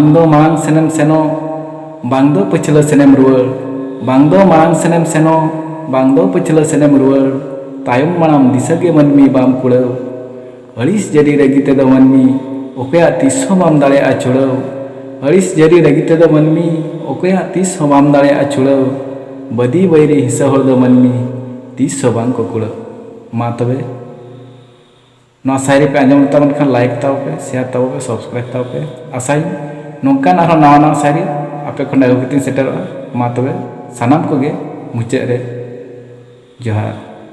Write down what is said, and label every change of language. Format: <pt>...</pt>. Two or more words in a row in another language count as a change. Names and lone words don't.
<sat>दो मांग सेनेम सेनो बांग दो पछलो सेनेम रुवाड़ बांग दो मांग सेनेम सेनो बांग दो पछलो सेनेम रुवाड़ तायम मानाम दिसा के मनमी बाम कुड़ाव अड़िस जरी रगी तेदो मनमी ओकया तीस हो बाम दाड़ेया छुड़ाव अड़िस जरी रगी तेदो मनमी ओकया तीस हो बाम दाड़ेया छुड़ाव बदी बैरी हिस्सा हर दो मनमी तीस हो बांग को कुड़ाव मा तबे ना सायरी पे आंजम ताबन खान लाइक ताव पे शेयर ताव पे सब्सक्राइब ताव पे आसाई नोंकान आरो नावा नावा सायरी आपे खन अगु कतिन सेटरवा मा तबे सानाम कोगे मुचाद रे जोहार।</sat>